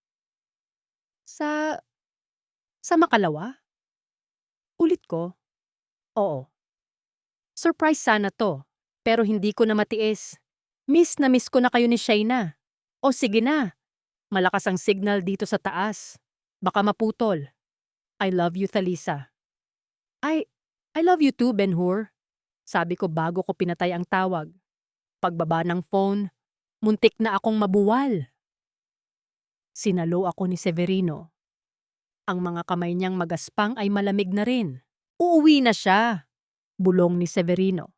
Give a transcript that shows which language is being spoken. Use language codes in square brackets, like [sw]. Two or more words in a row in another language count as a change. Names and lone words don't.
[tl] Sa makalawa? Ulit ko. Oo. Surprise sana to, pero hindi ko na matiis. Miss na miss ko na kayo ni Shayna. O sige na, malakas ang signal dito sa taas. Baka maputol. [en] I love you, Talisa. I love you too, Ben-Hur. [tl] Sabi ko bago ko pinatay ang tawag. Pagbaba ng phone, muntik na akong mabuwal. Sinalo ako ni Severino. Ang mga kamay niyang magaspang ay malamig na rin. Uuwi na siya, bulong ni Severino.